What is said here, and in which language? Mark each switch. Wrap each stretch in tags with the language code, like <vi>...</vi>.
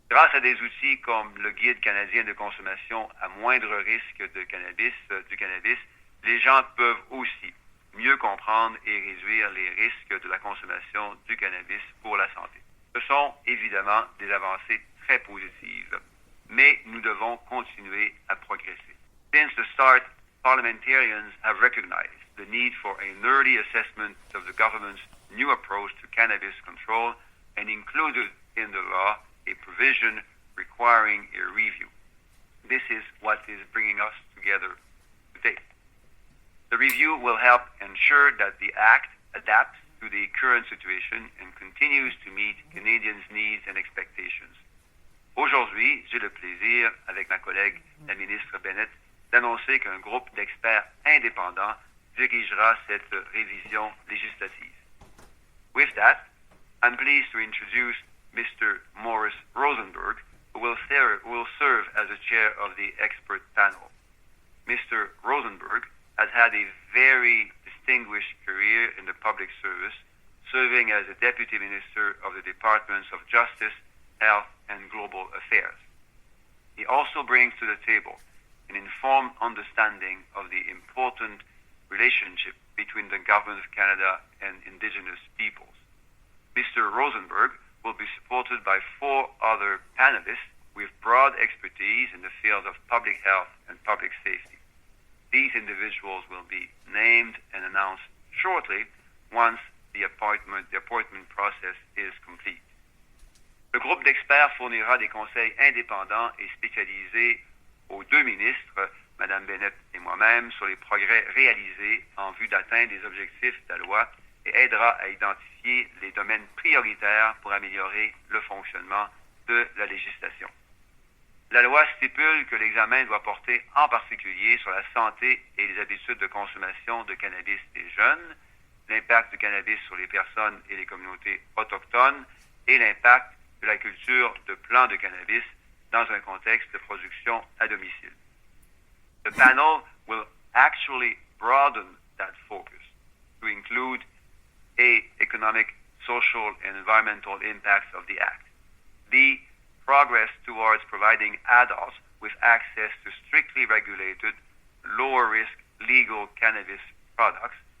<fr>Grâce à des outils comme le Guide canadien de consommation à moindre risque du cannabis, les gens peuvent aussi mieux comprendre et réduire les risques de la consommation du cannabis pour la santé. Ce sont évidemment des avancées très positives, mais nous devons continuer à progresser.</fr> <en>Since the start, parliamentarians have recognized the need for an early assessment of the government's new approach to cannabis control and included in the law a provision requiring a review. This is what is bringing us together today. The review will help ensure that the Act adapts to the current situation and continues to meet Canadians' needs and expectations.</en> <fr>Aujourd'hui, j'ai le plaisir, avec ma collègue, la ministre Bennett, d'annoncer qu'un groupe d'experts indépendants dirigera cette révision législative.</fr> <en>With that, I'm pleased to introduce Mr. Morris Rosenberg, who will serve as the chair of the expert panel. Mr. Rosenberg has had a very distinguished career in the public service, serving as the Deputy Minister of the Departments of Justice, Health, and Global Affairs. He also brings to the table an informed understanding of the important relationship between the Government of Canada and Indigenous peoples. Mr. Rosenberg will be supported by 4 other panelists with broad expertise in the field of public health and public safety. These individuals will be named and announced shortly once the appointment process is complete.</en> <fr>Le groupe d'experts fournira des conseils indépendants et spécialisés aux 2 ministres, Mme Bennett et moi-même, sur les progrès réalisés en vue d'atteindre les objectifs de la loi et aidera à identifier les domaines prioritaires pour améliorer le fonctionnement de la législation. La loi stipule que l'examen doit porter en particulier sur la santé et les habitudes de consommation de cannabis des jeunes, l'impact du cannabis sur les personnes et les communautés autochtones et l'impact de la culture de plants de cannabis dans un contexte de production à domicile.</fr> <en>The panel will actually broaden that focus to include economic, social, and environmental impacts of the Act, the progress towards providing adults with access to strictly regulated, lower-risk legal cannabis products,</en>